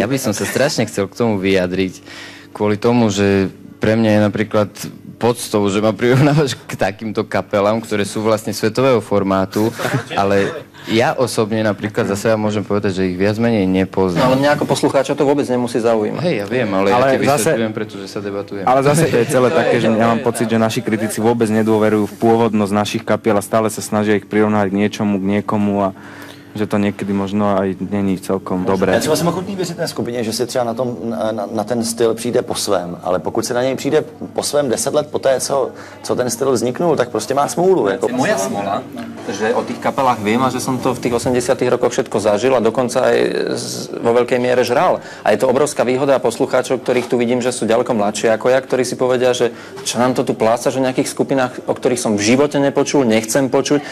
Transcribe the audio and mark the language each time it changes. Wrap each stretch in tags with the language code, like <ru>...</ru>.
<sk>Ja by som sa strašne chcel k tomu vyjadriť, kvôli tomu, že pre mňa je napríklad podstou, že ma prirovnávaš k takýmto kapelám, ktoré sú vlastne svetového formátu, ale ja osobne napríklad za seba môžem povedať, že ich viac menej nepoznám. No, ale mňa ako poslucháča to vôbec nemusí zaujímať. Hej, ja viem, ale ja ti vysvetľujem, pretože sa debatujeme. Ale zase to je celé také, že ja mám pocit, že naši kritici vôbec nedôverujú v pôvodnosť našich kapiel a stále sa snažia ich prirovnávať k niečomu, k niekomu a že to někdy možno aj není celkom dobré.</sk> <cs>Já třeba jsem ochotný věřit té skupině, že si třeba na ten styl přijde po svém, ale pokud se na něj přijde po svém 10 let poté, co ten styl vzniknul, tak prostě má smůlu. Jako.</cs> <sk>Moja smola, že o tých kapelách viem a že som to v tých 80 rokoch všetko zažil a dokonca aj vo veľkej miere žral. A je to obrovská výhoda poslucháčov, ktorých tu vidím, že sú ďaleko mladšie ako ja, ktorí si povedia, že čo nám to tu plácaš o nejakých skupinách, o ktorých som v živote nepočul, nechcem počuť.</sk>